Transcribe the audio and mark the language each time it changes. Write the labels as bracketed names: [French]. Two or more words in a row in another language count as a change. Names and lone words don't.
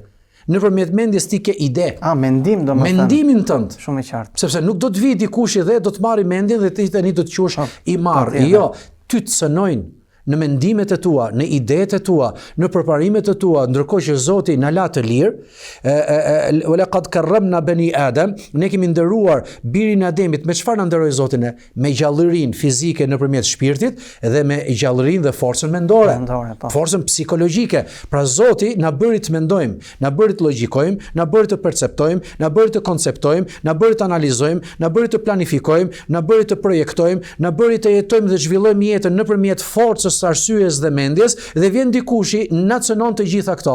[Albanian] Nëpërmjet mendjes ti ke ide. Mendim domethënë. Mendimin tënd. Shumë i qartë. Sepse nuk do të vi dikush dhe do të marrë mendjen dhe ti tani do të quhesh i marr. Jo, ty të cënojnë në mendimet e tua, në idetë e tua, në përparimet e tua, ndërkohë që Zoti na la të lirë, [Arabic] "ولقد كرمنا بني آدم", [Albanian] ne kemi nderuar birin e Ademit. Me çfarë na nderoi Zoti ne? Me gjallërinë fizike nëpërmjet shpirtit dhe me gjallërinë dhe forcën mendore. Forcën psikologjike. Pra Zoti na bëri të mendojmë, na bëri të logjikojmë, na bëri të perceptojmë, na bëri të konceptojmë, na bëri të analizojmë, na bëri të planifikojmë, na bëri të projektojmë, na bëri të jetojmë dhe zhvillojmë jetën nëpërmjet forcës arsyes dhe mendjes, dhe vjen dikushi na cënon të gjitha këto.